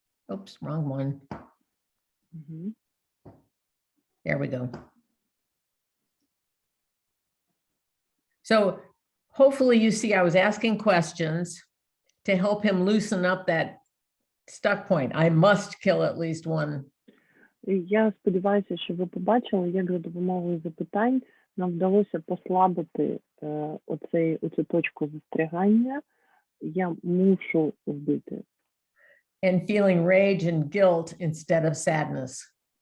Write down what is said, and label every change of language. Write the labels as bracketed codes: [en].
[en] Oops, wrong one. There we go. So hopefully you see I was asking questions to help him loosen up that stuck point. I must kill at least one. [uk] Я сподіваюся, що ви побачили, як за допомогою запитань нам вдалося послабити оцю точку застрягання. Я мушу вбити. [en] And feeling rage and guilt instead of sadness.